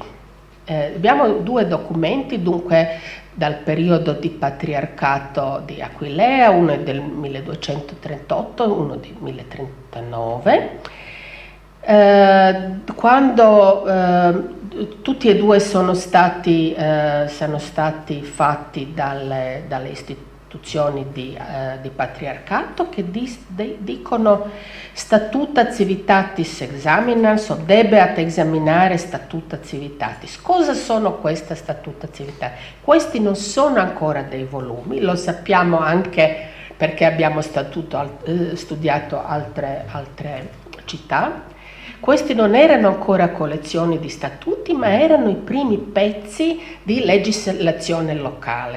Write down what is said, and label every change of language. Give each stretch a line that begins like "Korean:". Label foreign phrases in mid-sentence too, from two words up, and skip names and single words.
Italian: Abbiamo 2 documenti, dunque, dal periodo di patriarcato di Aquileia, uno è del 1238, uno del 1039, quando tutti e 2 sono stati fatti dalle istituzioni di patriarcato, che dicono
Latin: statuta civitatis examinans o debeat examinare statuta civitatis.
Italian: Cosa sono queste
Latin: statuta civitatis?
Italian: Questi non sono ancora dei volumi, lo sappiamo anche perché abbiamo studiato altre città. Questi non erano ancora collezioni di statuti, ma erano i primi pezzi di legislazione locale.